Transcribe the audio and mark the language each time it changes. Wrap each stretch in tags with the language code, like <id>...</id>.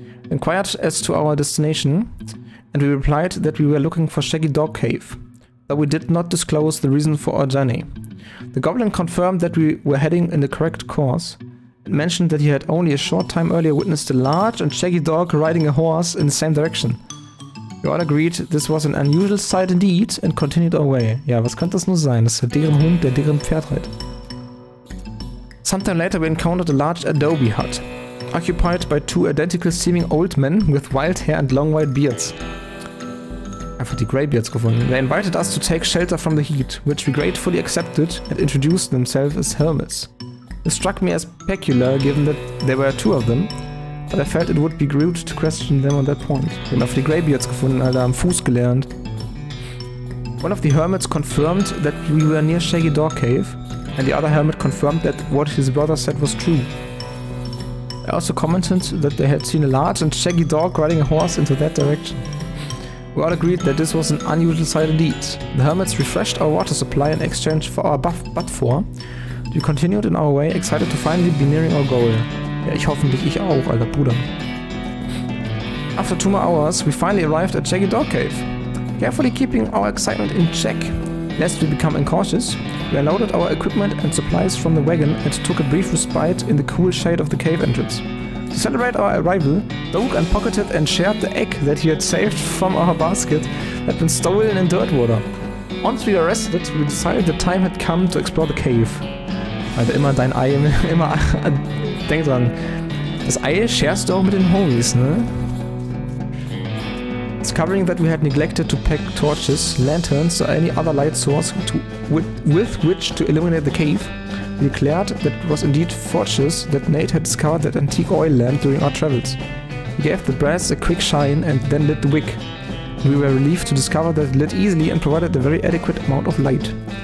<en>Inquired as to our destination, and we replied that we were looking for Shaggy Dog Cave, though we did not disclose the reason for our journey. The goblin confirmed that we were heading in the correct course, and mentioned that he had only a short time earlier witnessed a large and shaggy dog riding a horse in the same direction. We all agreed this was an unusual sight indeed, and continued our way.</en> <de>Ja, was könnte das nur sein? Das ist deren Hund, der deren Pferd reitet.</de> <en>Sometime later we encountered a large adobe hut, occupied by 2 identical-seeming old men with wild hair and long white beards.</en> <de>Einfach die Greybeards gefunden.</de> <en>They invited us to take shelter from the heat, which we gratefully accepted and introduced themselves as hermits. This struck me as peculiar, given that there were 2 of them, but I felt it would be rude to question them on that point.</en> <de>Wir haben einfach die Greybeards gefunden, Alter, am Fuß gelernt.</de> <en>One of the hermits confirmed that we were near Shaggy Dog Cave, and the other hermit confirmed that what his brother said was true. I also commented that they had seen a large and shaggy dog riding a horse into that direction. We all agreed that this was an unusual sight indeed. The hermits refreshed our water supply in exchange for our butt for. We continued in our way, excited to finally be nearing our goal.</en> <de>Ja, ich auch, alter Bruder.</de> <en>After 2 more hours, we finally arrived at Shaggy Dog Cave. Carefully keeping our excitement in check, lest we become incautious, we unloaded our equipment and supplies from the wagon and took a brief respite in the cool shade of the cave entrance. To celebrate our arrival, Doug unpocketed and shared the egg that he had saved from our basket that had been stolen in Dirtwater. Once we were rested, we decided the time had come to explore the cave.</en> <de>Also immer dein Ei, immer denk dran, das Ei sharest du auch mit den Homies, ne?</de> <en>Discovering that we had neglected to pack torches, lanterns, or any other light source with which to illuminate the cave, we declared that it was indeed torches that Nate had discovered at antique oil lamp during our travels. He gave the brass a quick shine and then lit the wick. We were relieved to discover that it lit easily and provided a very adequate amount of light.</en>